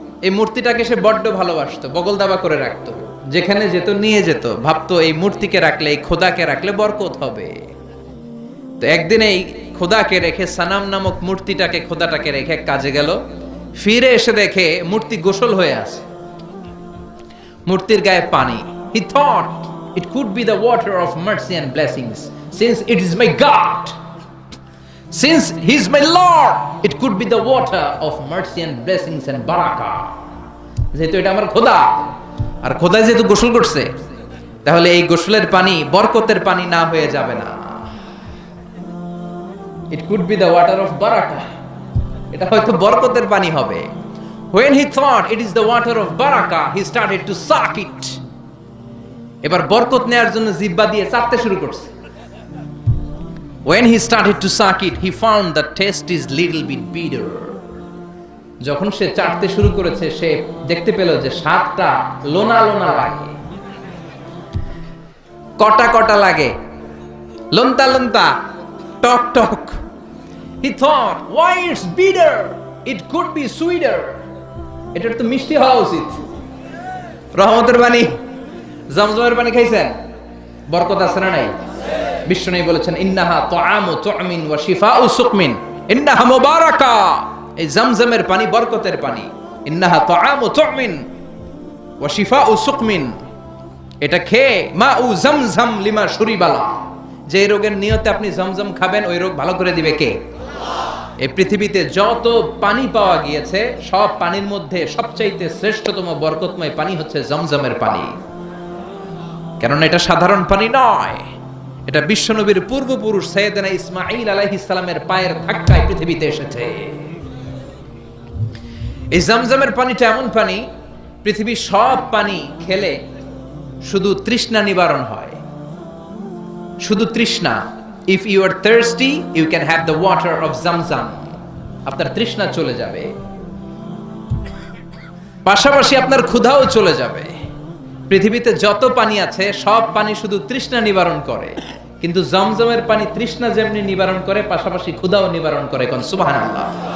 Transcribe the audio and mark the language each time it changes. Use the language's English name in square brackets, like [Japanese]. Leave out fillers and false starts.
[Bangla] এই মূর্তিটাকে সে বড্ড ভালোবাসতো, বগল দাবা করে রাখতো, যেখানে যেত নিয়ে যেত, ভাবতো এই মূর্তিকে রাখলে, এই খোদাকে রাখলে বরকত হবে। তো একদিন এই খোদাকে রেখে, সানাম নামক মূর্তিটাকে, খোদাটাকে রেখে কাজে গেল। ফিরে এসে দেখে মূর্তি গোসল হয়ে আছে, মূর্তির গায়ে পানি। [English] He thought it could be the water of mercy and blessings, since it is my God, since he is my Lord, it could be the water of mercy and blessings and barakah. [Bangla] যেহেতু এটা আমার খোদা, আর খোদা যেহেতু গোসল করছে, তাহলে এই গোসলের পানি বরকতের পানি না হয়ে যাবে না। [English] It could be the water of barakah, [Bangla] এটা হয়তো বরকতের পানি হবে। [English] When he thought it is the water of barakah, he started to suck it. [Bangla] এবার বরকত নেয়ার জন্য জিহ্বা দিয়ে চাটতে শুরু করছে। [English] When he started to suck it, he found the taste is little bit bitter. [Bangla] যখন সে চাটতে শুরু করেছে, সে দেখতে পেল যে স্বাদটা লোনা লোনা লাগে, কটা কটা লাগে, লন্তা লন্তা, টক টক। [English] He thought, why it's bitter? It could be sweeter. [Bangla] এটা তো মিষ্টি হওয়া উচিত। রহমতের পানি, জমজমের পানি খাইছেন? বরকত আছে না নাই? বিশ্বনবী বলেছেন, [Arabic] ইন্নাহা তুআমু তুমিন ওয়া শিফাউ সুকমিন, ইন্নাহা মুবারাকা। [Bangla] এই জমজমের পানি বরকতের পানি। [Arabic] ইন্নাহা তুআমু তুমিন ওয়া শিফাউ সুকমিন, [Bangla] এটা খেয়ে [Arabic] মাউ জমজম লিমা শুরিবালা, [Bangla] যে রোগের নিয়তে আপনি জমজম খাবেন, ওই রোগ ভালো করে দিবে কে? এই পৃথিবীতে যত পানি পাওয়া গিয়েছে, সব পানির মধ্যে সবচাইতে শ্রেষ্ঠতম বরকতময় পানি হচ্ছে জমজমের পানি। কেননা এটা সাধারণ পানি নয়, এটা বিশ্বনবীর পূর্বপুরুষ সাইয়েদনা ইসমাঈল আলাইহিস সালামের পায়ের ধাক্কায় পৃথিবীতে এসেছে। এই জমজমের পানিটা এমন পানি, পৃথিবীর সব পানি খেলে শুধু তৃষ্ণা নিবারণ হয়, শুধু তৃষ্ণা। [English] If you are thirsty, you can have the water of Zamzam. [Bangla] আপনার তৃষ্ণা চলে যাবে, পাশাপাশি আপনার ক্ষুধাও চলে যাবে। পৃথিবীতে যত পানি আছে, সব পানি শুধু তৃষ্ণা নিবারণ করে, কিন্তু জমজমের পানি তৃষ্ণা যেমনি নিবারণ করে, পাশাপাশি ক্ষুধাও নিবারণ করে। কোন সুবহানাল্লাহ।